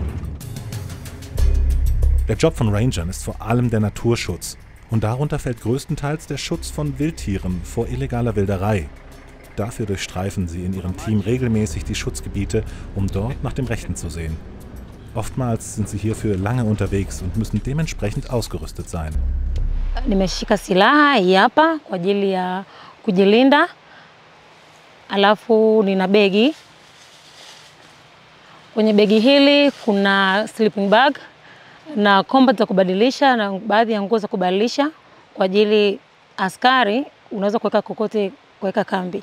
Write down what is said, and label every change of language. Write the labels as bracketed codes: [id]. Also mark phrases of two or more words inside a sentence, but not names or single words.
[de] Der Job von Rangern ist vor allem der Naturschutz. Und darunter fällt größtenteils der Schutz von Wildtieren vor illegaler Wilderei. Dafür durchstreifen sie in ihrem Team regelmäßig die Schutzgebiete, um dort nach dem Rechten zu sehen. Oftmals sind sie hierfür lange unterwegs und müssen dementsprechend ausgerüstet sein. [sw] Nimeshika silaha hii hapa kwa ajili ya kujilinda. Alafu nina begi. Kwenye begi hili kuna [en] sleeping bag [sw] na combat za kubadilisha na baadhi ya nguo za kubadilisha kwa ajili askari unaweza kuweka kokote kuweka kambi.